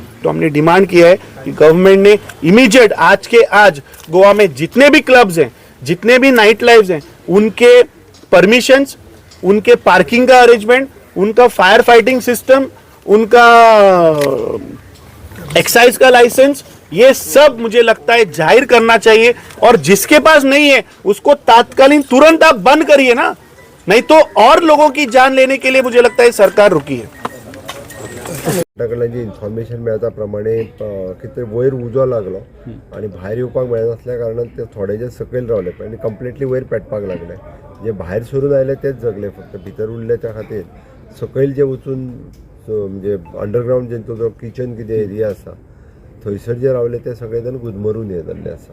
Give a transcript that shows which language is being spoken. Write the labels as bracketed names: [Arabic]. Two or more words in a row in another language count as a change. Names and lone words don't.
[Hindi] तो हमने डिमांड किया है कि गवर्नमेंट ने इमीडिएट आज के आज गोवा में जितने भी क्लब्स हैं, जितने भी [English] night lifes [Hindi] हैं, उनके परमिशंस, उनके पार्किंग का अरेंजमेंट, उनका [English] fire fighting system, [Hindi] उनका एक्साइज का लाइसेंस ये सब मुझे लगता है जाहिर करना चाहिए, और जिसके पास नहीं है उसको तात्कालीन तुरंत आप बंद करिए ना, नहीं तो और लोगों की जान लेने के लिए मुझे लगता है सरकार रुकी है। [Konkani] कडल्यान जी इन्फॉर्मेशन मेळता प्रमाणे कितें वयर उजो लागलो आनी भायर येवपाक मेळनासल्या कारणान ते थोडे जे सकयल रावले आनी कंप्लिटली वयर पेटपाक लागले. जे भायर सरून आयले तेच जगले, फक्त भितर उरले त्या खातीर सकयल जे वचून म्हणजे अंडरग्रावंड जेंचो जो किचन कितें एरिया आसा थंयसर जे रावले ते सगळे जाण गुदमरून हे जाल्ले आसा.